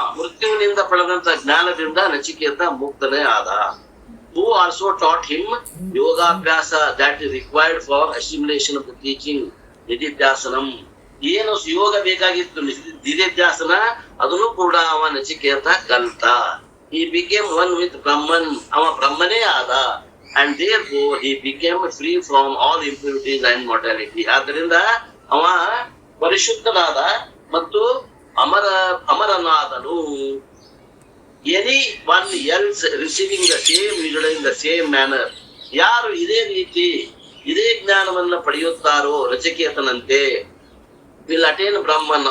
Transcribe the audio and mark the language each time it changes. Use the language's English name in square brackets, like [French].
[Kannada] ಮೃತ್ಯುವಿನಿಂದ ಪಡೆದಂತ ಜ್ಞಾನದಿಂದ ನಚಿಕೇತ ಮುಕ್ತನೇ ಆದ. [English] Who also taught him ಯೋಗಾಭ್ಯಾಸ that is required for assimilation of the teaching. [Kannada] ನಿಧಿಧ್ಯಾಸನಂ. ಏನು ಯೋಗ ಬೇಕಾಗಿತ್ತು ನಿಧಿಧ್ಯಾಸನ, ಅದನ್ನು ಕೂಡ ಅವ ನಚಿಕೇತ ಕಲ್ತ. [English] He became one with Brahman. [Kannada] ಅವ ಬ್ರಹ್ಮನೇ ಆದ. [English] And therefore he became free from all impurities and mortality. [Kannada] ಆದ್ದರಿಂದ ಅವ ಪರಿಶುದ್ಧನಾದ ಮತ್ತು ಅಮರನಾದನು. [English] Anyone else receiving the same in the same manner. [Kannada] ಯಾರು ಇದೇ ರೀತಿ ಇದೇ ಜ್ಞಾನವನ್ನ ಪಡೆಯುತ್ತಾರೋ ನಚಿಕೇತನಂತೆ, [English] Will attain Brahman.